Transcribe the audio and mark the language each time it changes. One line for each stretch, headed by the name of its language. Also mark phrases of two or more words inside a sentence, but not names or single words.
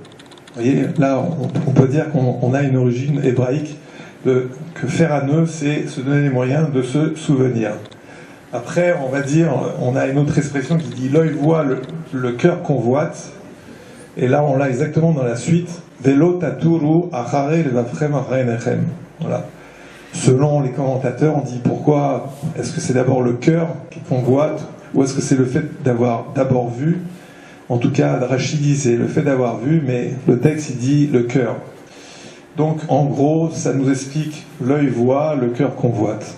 French: Vous voyez, là on peut dire qu'on a une origine hébraïque que faire un nœud, c'est se donner les moyens de se souvenir. Après, on va dire, on a une autre expression qui dit l'œil voit, le cœur convoite. Et là, on l'a exactement dans la suite.
Hebrew: ולא תתורו אחרי לבבכם ואחרי עיניכם.
French: Voilà. Selon les commentateurs, on dit pourquoi est-ce que c'est d'abord le cœur qui convoite ou est-ce que c'est le fait d'avoir d'abord vu? En tout cas, Rachid dit c'est le fait d'avoir vu, mais le texte il dit le cœur. Donc en gros, ça nous explique l'œil voit, le cœur convoite.